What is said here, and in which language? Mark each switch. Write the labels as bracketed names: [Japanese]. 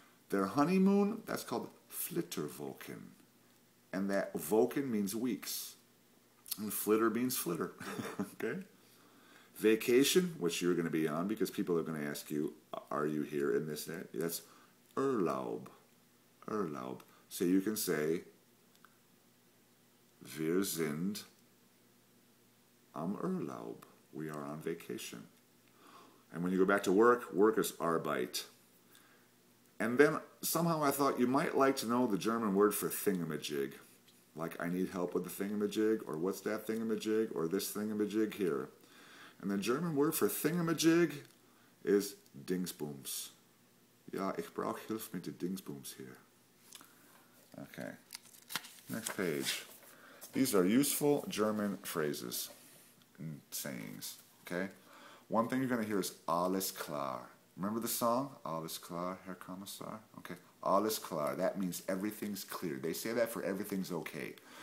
[English] Their honeymoon, that's called Flitterwochen. And that Wochen means weeks. And flitter means flitter. Okay? Vacation, which you're going to be on because people are going to ask you, are you here in this, that? That's Urlaub. Urlaub. [German] So you can say, wir sind am Urlaub. [English] We are on vacation. And when you go back to work, work is Arbeit. And then somehow I thought you might like to know the German word for thingamajig. Like, I need help with the thingamajig, or what's that thingamajig, or this thingamajig here. And the German word for thingamajig is Dingsbums. [German] Ja, ich brauche Hilfe mit den Dingsbums [English] here. Okay. Next page. These are useful German phrases and sayings. Okay? One thing you're going to hear is [German] alles klar. [English] Remember the song? [German] Alles klar, Herr Kommissar? [English] Okay. [German] Alles klar. [English] That means everything's clear. They say that for everything's okay.